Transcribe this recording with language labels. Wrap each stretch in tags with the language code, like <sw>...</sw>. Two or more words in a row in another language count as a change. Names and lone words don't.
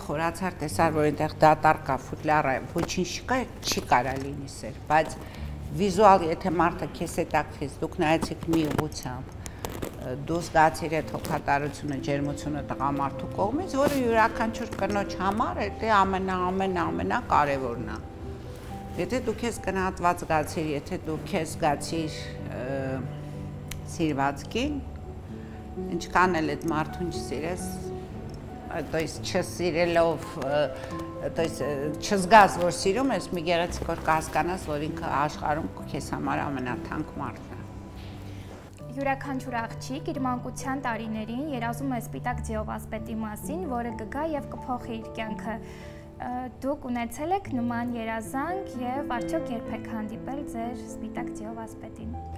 <hy>խորացար տեսար, որ այնտեղ դատարկ կա, ֆուտլյար է, ոչինչ չկա, չի կարա լինի սեր, բայց վիզուալ եթե մարդը քեզ հետաքրքրից, դուք նայեցիք մի ուղղությամբ, դու զգացիր այդ հոգատարությունը, ջերմությունը տղամարդու կողմից, որը յուրաքանչյուր կնոջ համար դա ամենա կարևորն է։ Եթե դու քեզ գնահատված զգացիր, եթե դու քեզ զգացիր սիրված կին, ինչքան էլ այդ մարդուն չսիրես,</hy> <ru>то есть</ru> <hy>չսիրելով,</hy> <ru>то есть</ru> <hy>չզգաս, որ սիրում ես, մի գեղեցիկ որ կհասկանաս, որ ինքը աշխարհում քեզ համար ամենաթանկ մարդն է։ Յուրաքանչյուր աղջիկ իր մանկության տարիներին երազում է սպիտակ ձիով ասպետի մասին, որը կգա եւ կփոխի իր կյանքը։ Դուք ունեցել եք նման երազանք եւ արդյոք երբեք հանդիպել ձեր սպիտակ ձիով ասպետին։</hy>